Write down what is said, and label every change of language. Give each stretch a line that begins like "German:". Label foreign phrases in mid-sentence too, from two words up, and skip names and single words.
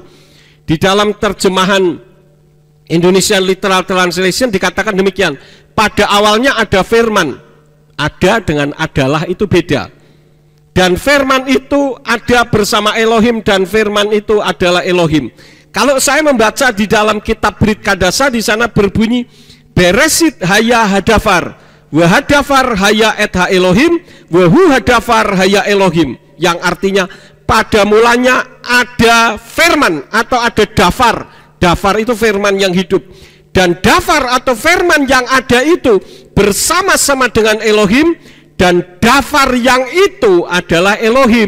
Indonesian: Di dalam terjemahan Indonesian Literal Translation dikatakan demikian, pada awalnya ada firman. Ada dengan adalah itu beda. Dan firman itu ada bersama Elohim, dan firman itu adalah Elohim. Kalau saya membaca di dalam kitab Brit Kadasa, di sana berbunyi
Hebrew: בראשית היה הדבר והדבר היה את האלוהים והוא הדבר היה אלוהים,
Indonesian: yang artinya pada mulanya ada firman atau ada dafar. Dafar itu firman yang hidup, dan dafar atau firman yang ada itu bersama-sama dengan Elohim, dan dafar yang itu adalah Elohim.